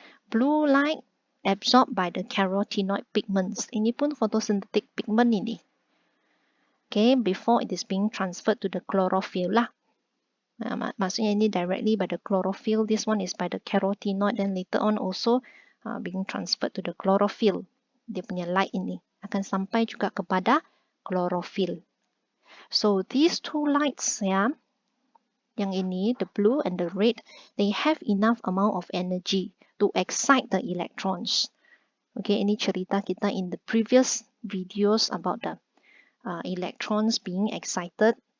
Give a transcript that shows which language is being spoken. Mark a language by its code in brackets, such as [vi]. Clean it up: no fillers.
[en] Blue light absorbed by the carotenoid pigments. [ms] Ini pun photosynthetic pigment ini. [en] Okay, before it is being transferred to the chlorophyll lah. [ms] Maksudnya ini [en] directly by the chlorophyll. This one is by the carotenoid. Then later on also being transferred to the chlorophyll. [ms] Dia punya light ini akan sampai juga kepada chlorophyll. [en] So these two lights, [ms] yang ini, [en] the blue and the red, they have enough amount of energy to excite the electrons. Okay, [ms] ini cerita kita [en] in the previous videos about the electrons being excited